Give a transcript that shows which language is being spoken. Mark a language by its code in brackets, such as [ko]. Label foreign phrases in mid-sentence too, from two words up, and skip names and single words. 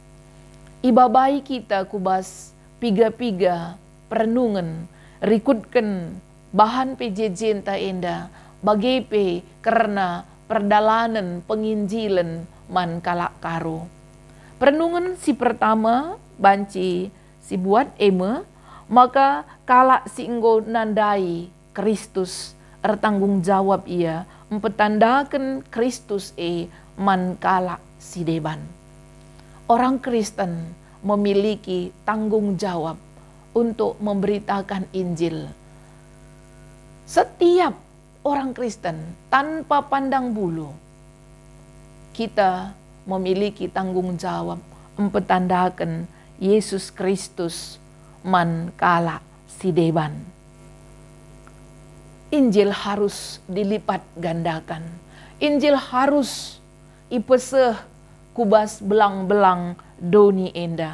[btx] Iba bayi kita kubas piga-piga perenungan rikutkan bahan PJJ enta enda bagepe karena perdalanan penginjilan man kalak karo. Perenungan si pertama banci si buat maka kalak si enggo nandai Kristus ertanggung jawab ia mempetandakan Kristus man kalak si deban. [id] Orang Kristen memiliki tanggung jawab untuk memberitakan Injil. Setiap orang Kristen tanpa pandang bulu kita memiliki tanggung jawab [btx] mempetandakan Yesus Kristus man kalak si deban. [id] Injil harus dilipat gandakan. Injil harus [btx] ipeseh kubas belang-belang doni enda.